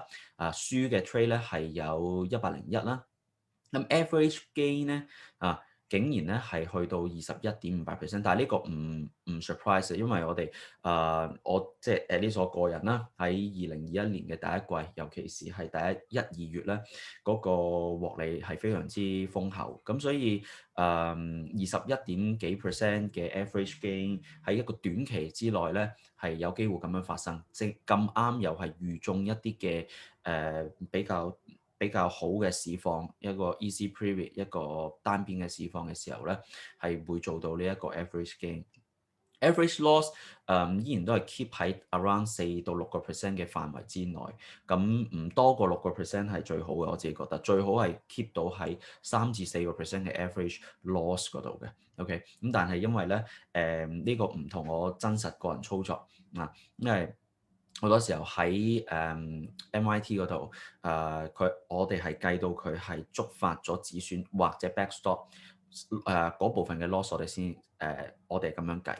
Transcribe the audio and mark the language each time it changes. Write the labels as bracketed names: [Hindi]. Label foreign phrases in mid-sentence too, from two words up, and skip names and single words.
[Cantonese] 輸嘅 trade 咧係有101啦，咁 [English] average gain [Cantonese] 咧竟然咧係去到21.5%，但係呢個唔 surprise，因為我哋我即係呢所個人啦，喺2021年嘅第一季，尤其是係第1、2月咧，嗰個獲利係非常之豐厚，咁所以 21點幾% 嘅 [English] average gain [Cantonese] 喺一個短期之內咧係有機會咁樣發生，即係咁啱又係預中一啲嘅比較好嘅市況，一個 [English] easy period， [Cantonese] 一個單邊嘅市況嘅時候咧，係會做到呢一個 [English] average gain。 average loss [Cantonese] 依然都係 keep 喺 around 4到6%嘅範圍之內，咁唔多過6%係最好嘅，我自己覺得最好係 keep 到喺3至4%嘅 [English] average loss [Cantonese] 嗰度嘅。OK，咁但係因為咧呢個唔同我真實個人操作因為好多時候喺MIT 嗰度，我哋係計到佢係觸發咗止損或者 backstop 嗰部分嘅 loss，我哋咁樣計。